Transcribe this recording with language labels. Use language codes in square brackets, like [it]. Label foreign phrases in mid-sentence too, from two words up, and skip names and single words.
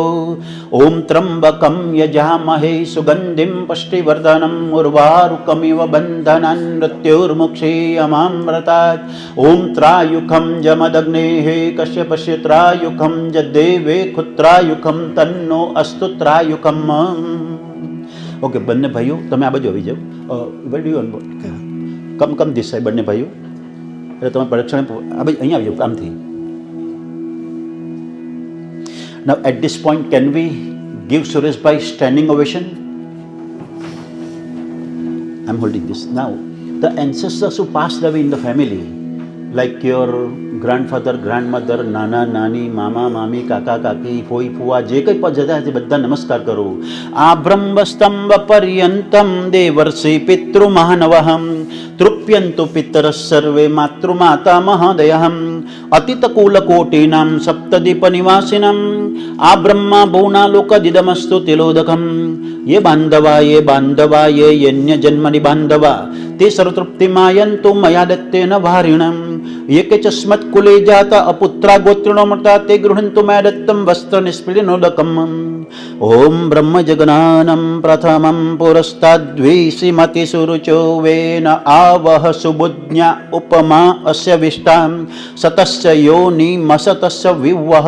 [sa] ओम त्र्यंबकं यजामहे सुगंधिं पुष्टिवर्धनम् उर्वारुकमिव बन्धनान् मृत्युर्मुक्षीयमामृतात्. ओम त्रायुखं जमदग्नेः कश्यपस्य त्रायुखं जदेवे खुत्रायुखं तन्नो अस्तु त्रायुखम्. [gu] ओके બંને ભાઈઓ તમે આ બાજુ આવી જાઓ. [en] where do you on board come this side બંને ભાઈઓ. [gu] એટલે તમે પરીક્ષણ આ બાજુ અહીંયા આવી જાઓ આમથી. [en] Now at this point can we give Suresh bhai standing ovation? I'm holding this. Now the ancestors who passed away in the family like your grandfather, grandmother, [gu] નાના નાની, મામા મામી, કાકા કાકી, ફોઈ ફુવા જે કંઈ પણ જતા છે બધા નમસ્કાર કરો. [sa] આ બ્રહ્મસ્તંભ પર્યંતમ દેવર્ષિ પિતૃમાનવહમ તૃપ્યંતુ પિતરઃ સર્વે માતૃમાતા મહોદયઃ અતિતકુલકોટીનાં સપ્તદીપનિવાસિનાં આ બ્રહ્મા ભુવનાલોકદિદમસ્તુ તિલોદકમ. ये बांधवा ये यज्ञ जन्मनि बांधवा ते सर्वतृप्तिमायन्तु मया दत्तेन भारिणम्. ये के चस्मत् कुले जाता अपुत्रा गोत्रिणो मृता ते गृह्णन्तु मया दत्तं वस्त्रनिस्पृणोदकम्. ओम ब्रह्म जगनानं प्रथमं पुरस्ताद्विषिमति सुरुचो वेन आवह सुबुज्ञा उपमा अस्य विष्टां सतस्य योनिमसतस्य विवह.